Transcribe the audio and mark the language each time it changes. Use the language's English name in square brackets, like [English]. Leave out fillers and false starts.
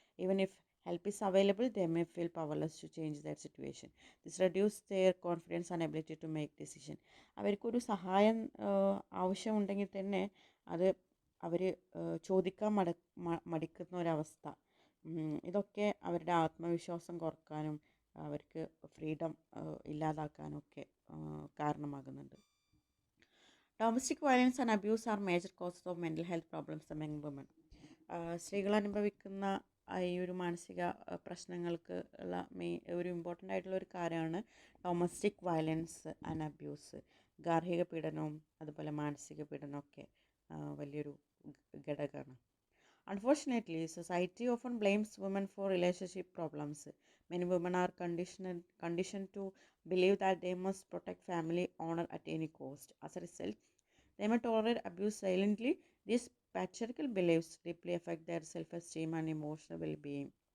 [English] Even if help is available, they may feel powerless to change their situation. This reduces their confidence and ability to make decision. [Malayalam] അവർക്കൊരു സഹായം ആവശ്യമുണ്ടെങ്കിൽ തന്നെ അത് അവർ ചോദിക്കാൻ മടിക്കുന്ന ഒരവസ്ഥ, ഇതൊക്കെ അവരുടെ ആത്മവിശ്വാസം കുറക്കാനും അവർക്ക് ഫ്രീഡം ഇല്ലാതാക്കാനും ഒക്കെ കാരണമാകുന്നുണ്ട്. [English] Domestic violence and abuse are major causes of mental health problems among women. [Malayalam] സ്ത്രീകൾ അനുഭവിക്കുന്ന ഈ ഒരു മാനസിക പ്രശ്നങ്ങൾക്ക് ഉള്ള ഒരു ഇമ്പോർട്ടൻ്റ് ആയിട്ടുള്ള ഒരു കാര്യമാണ് ഡൊമസ്റ്റിക് വയലൻസ് ആൻഡ് അബ്യൂസ്. ഗാർഹിക പീഡനവും അതുപോലെ മാനസിക പീഡനമൊക്കെ വലിയൊരു ഘടകമാണ്. [English] Unfortunately, society often blames women for relationship problems. Many women are conditioned to believe that they must protect family honor at any cost. As a result, they may tolerate abuse silently. These patriarchal beliefs deeply affect their self-esteem and emotional well-being.